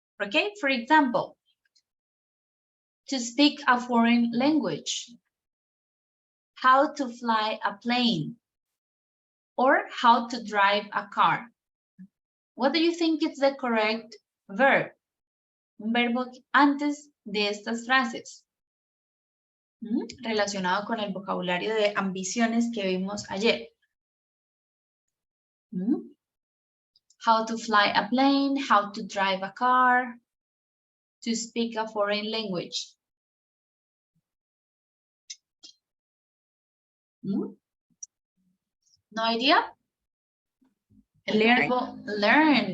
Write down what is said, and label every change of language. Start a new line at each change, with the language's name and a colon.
English: Okay, for example, to speak a foreign language, how to fly a plane, or how to drive a car. What do you think is the correct verb?
Spanish: Un verbo antes de estas frases. Relacionado con el vocabulario de ambiciones que vimos ayer.
English: How to fly a plane, how to drive a car, to speak a foreign language. No idea?
Spanish: El verbo learn.